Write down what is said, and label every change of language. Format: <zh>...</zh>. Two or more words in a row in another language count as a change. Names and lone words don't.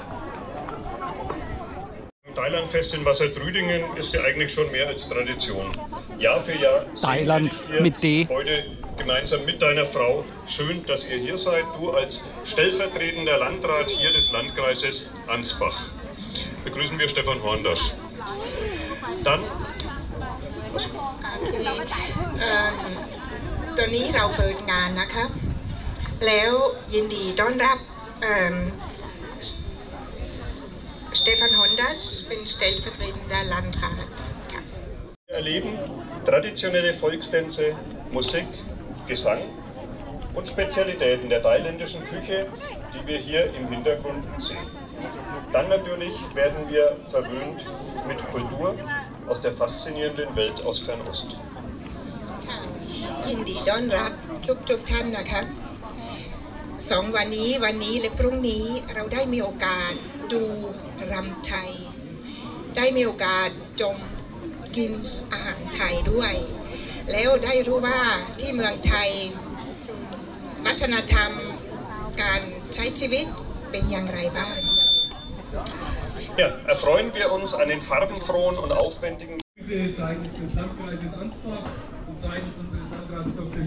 <de>Thailandfest in Wassertrüdingen ist ja eigentlich schon mehr als Tradition. Jahr für Jahr Thailand sehen wir dich mit D. heute gemeinsam mit deiner Frau. Schön, dass ihr hier seid. Du als stellvertretender Landrat hier des Landkreises Ansbach. Begrüßen wir Stefan Horndasch. Dann</de> <th>ตอนนี้เราเปิดงานนะคะแล้วยินดีต้อนรับ Stefan Hondas,</th> <de>ich bin stellvertretender Landrat. Wir erleben traditionelle Volkstänze, Musik, Gesang und Spezialitäten der thailändischen Küche, die wir hier im Hintergrund sehen. Dann natürlich werden wir verwöhnt mit Kultur aus der faszinierenden Welt aus Fernost.</de> <th>ยินดีต้อนรับทุกท่านนะคะ2 วันนี้และพรุ่งนี้เราได้มีโอกาสดูรำไทยได้มีโอกาสกินอาหารไทยด้วยแล้วได้รู้ว่าที่เมืองไทยวัฒนธรรมการใช้ชีวิตเป็นอย่างไรบ้าง</th> <de>Ja, erfreuen wir uns an den farbenfrohen und aufwendigen seitens des Landkreises Ansbach und seitens unseres Landrats Dr.</de>